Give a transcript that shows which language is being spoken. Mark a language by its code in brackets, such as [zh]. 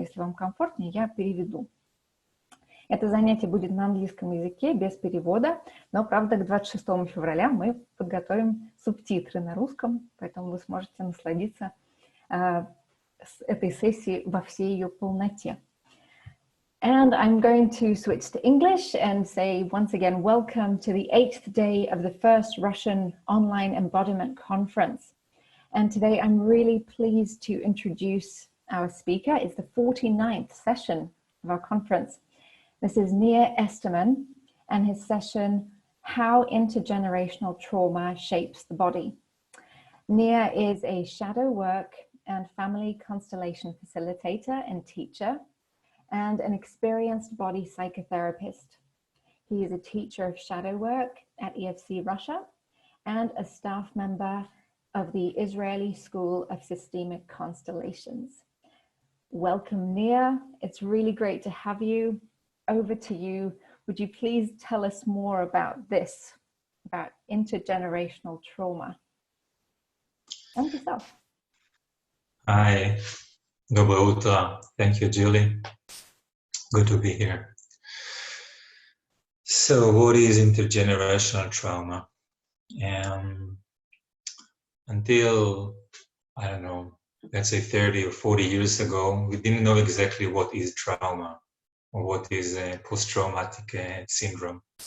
[ru] Если вам комфортнее, я переведу. Это занятие будет на английском языке, без перевода, но, правда, к 26 февраля мы подготовим субтитры на русском, поэтому вы сможете насладиться этой сессией во всей ее полноте. [en] And I'm going to switch to English and say once again, welcome to the 8th day of the first Russian online embodiment conference. And today I'm really pleased to introduce our speaker. It's the 49th session of our conference. This is Nir Esterman and his session, How Intergenerational Trauma Shapes the Body. Nir is a shadow work and family constellation facilitator and teacher, and an experienced body psychotherapist. He is a teacher of shadow work at EFC Russia and a staff member of the Israeli School of Systemic Constellations. Welcome, Nir. It's really great to have you. Over to you. Would you please tell us more about this, about intergenerational trauma? And yourself. Hi, [ru] доброе утро. [en] Thank you, Julie. Good to be here. So, what is intergenerational trauma? Until, I don't know, let's say 30 or 40 years ago, we didn't know exactly what is trauma or what is a post-traumatic syndrome.